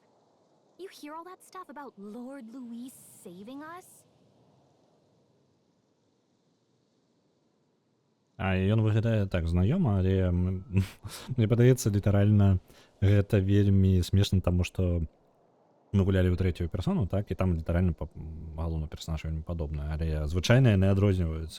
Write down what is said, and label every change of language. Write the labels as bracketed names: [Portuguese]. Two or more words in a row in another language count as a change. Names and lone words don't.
[English] You hear all that stuff about Lord Luis saving us? [Belarusian] А ён выглядае так знаёма, але мне падаецца літаральна гэта вельмі смешна, таму што мы гулялі ў трэцюю персону, так, і там літаральна галоўны персонаж вельмі падобны, але звычайна яны адрозніваюцца.